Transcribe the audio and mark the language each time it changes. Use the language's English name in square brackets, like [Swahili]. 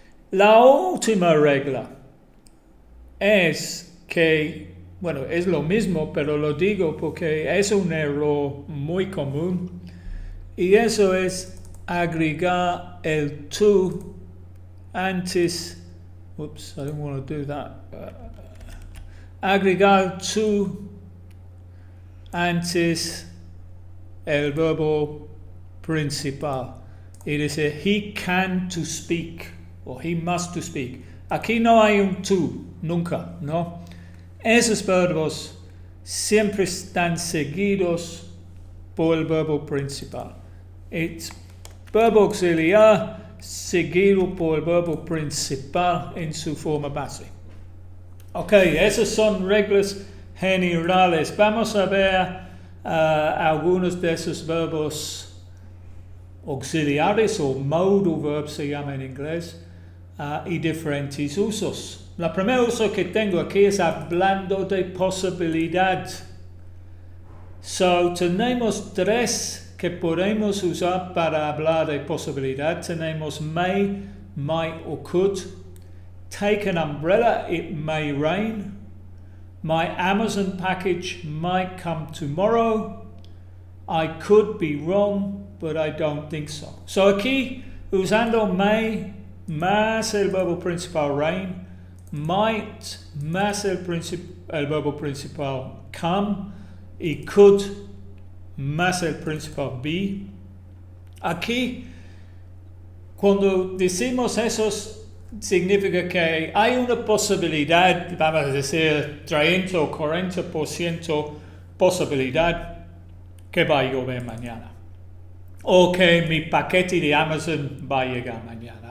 [Spanish] La última regla es que, bueno, es lo mismo, pero lo digo porque es un error muy común, y eso es agregar el to antes. [English] Oops, I don't want to do that. [Spanish] Agregar to antes el verbo principal. Y dice, [English] he can to speak, o he must to speak. [Spanish] Aquí no hay un to, nunca, ¿no? Esos verbos siempre están seguidos por el verbo principal. Es verbo auxiliar seguido por el verbo principal en su forma base. Ok, esas son reglas generales. Vamos a ver algunos de esos verbos auxiliares, o modal verbs se llama en inglés, y diferentes usos. El primer uso que tengo aquí es hablando de posibilidad. So, tenemos tres que podemos usar para hablar de posibilidad. [English] Tenemos may, might or could. Take an umbrella, it may rain. My Amazon package might come tomorrow. I could be wrong, but I don't think so. [Spanish] So aquí, usando may más el verbo principal rain, might más el verbo principal come, y could más el principal be. Aquí, cuando decimos esos, significa que hay una posibilidad, vamos a decir 30 o 40% posibilidad que va a llover mañana, o que mi paquete de Amazon va a llegar mañana.